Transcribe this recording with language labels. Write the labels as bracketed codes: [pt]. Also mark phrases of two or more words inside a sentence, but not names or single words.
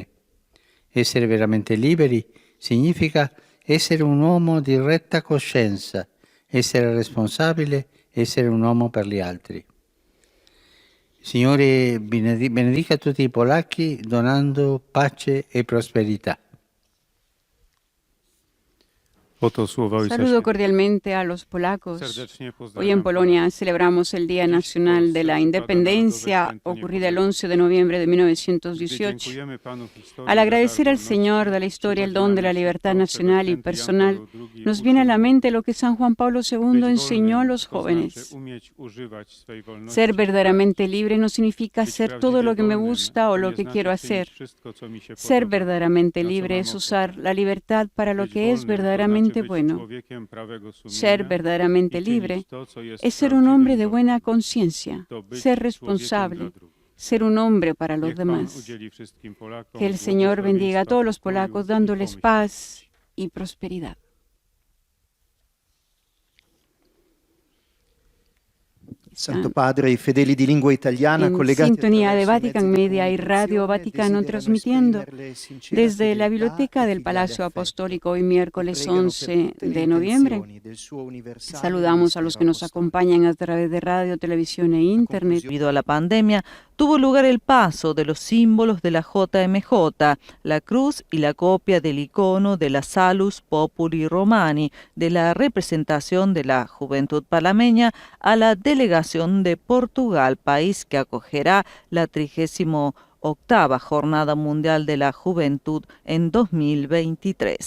[it] Essere veramente liberi significa essere un uomo di retta coscienza, essere responsabile, essere un uomo per gli altri. Signore benedica tutti i polacchi donando pace e prosperità. [pl] Oto słowa Ojca [es] Saludo [pl] Świętego. [es] cordialmente a los polacos. [pl] Serdecznie [es] Hoy en [pl] pozdrawiam [es] Polonia celebramos el Día Nacional de la Independencia, ocurrida el 11 de noviembre de [pl] Gdy [es] 1918. [pl] dziękujemy Panu historii [es] Al [pl] za [es] agradecer [pl] dar [es] al [pl] wolności, [es] Señor de la historia el don de la [pl] przypomina [es] libertad [pl] się to, [es] nacional [pl] czego [es] y [pl] święty Jan [es] personal, [pl] Paweł II [es] nos viene a la [pl] uczył. [es] mente lo que San Juan Pablo II [pl] Być [es] enseñó a [pl] wolnym, [es] los [pl] to [es] jóvenes. [pl] znaczy umieć używać swej wolności. [es] Ser verdaderamente libre no significa [pl] Być [es] hacer todo [pl] prawdziwie [es] lo que me [pl] wolnym, [es] gusta o [pl] to [es] lo [pl] nie [es] que [pl] znaczy [es] quiero [pl] czynić [es] hacer. [pl] wszystko, co mi się [es] Ser [pl] podoba, [es] verdaderamente [pl] na co [es] libre [pl] mam [es] es [pl] ochotę. [es] usar la libertad para lo [pl] Być [es] que es [pl] wolnym, to [es] verdaderamente [pl] znaczy być [es] bueno. [pl] człowiekiem prawego sumienia [es] Ser verdaderamente [pl] i czynić [es] libre [pl] to, co jest [es] es ser un [pl] prawdziwym [es] hombre de [pl] dobrem. [es] buena conciencia, [pl] To być [es] ser [pl] człowiekiem [es] responsable, [pl] dla drugich. [es] ser un hombre para los [pl] Niech Pan [es] demás. [pl] udzieli wszystkim Polakom [es] Que el Señor bendiga a todos los [pl] pokoju [es] polacos [pl] i [es] dándoles [pl] pomyślności. [es] paz y prosperidad. [it] Santo Padre, i fedeli di lingua italiana [es] En [it] collegati [es] sintonía de [it] attraverso i [es] Vatican [it] mezzi di [es] Media y Radio [it] comunicazione [es] Vaticano [it] desiderano [es] transmitiendo [it] esprimere sincera [es] desde la [it] fedeltà [es] Biblioteca [it] e [es] del [it] filiale [es] Palacio [it] affetto. [es] Apostólico hoy miércoles [it] Pregano per [es] 11 [it] tutte le [es] de noviembre. [it] intenzioni del suo universale [es] Saludamos a los que nos [it] ministero [es] acompañan a través de radio, televisión e internet. Debido a la pandemia, tuvo lugar el paso de los símbolos de la JMJ, la cruz y la copia del icono de la Salus Populi Romani, de la representación de la Juventud Panameña a la delegación de Portugal, país que acogerá la 38ª Jornada Mundial de la Juventud en 2023.